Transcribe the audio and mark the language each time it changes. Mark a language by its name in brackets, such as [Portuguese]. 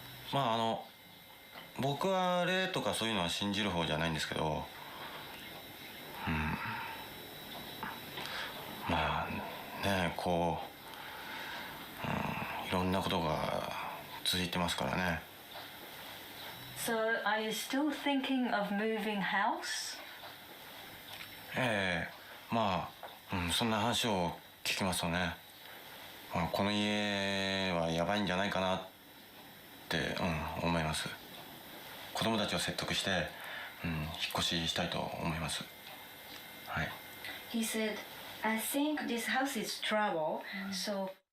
[Japanese] まあ僕は霊とかそういうのは信じる方じゃないんですけど、まあね、こう、いろんなことが続いてますからね。 [English] So, are you still thinking of moving house? [Japanese] まあ、そんな話を聞きますとね。この家はやばいんじゃないかなって、思います。子供たちを説得して、引っ越ししたいと思います。はい。 [English] He said, I think this house is trouble, so.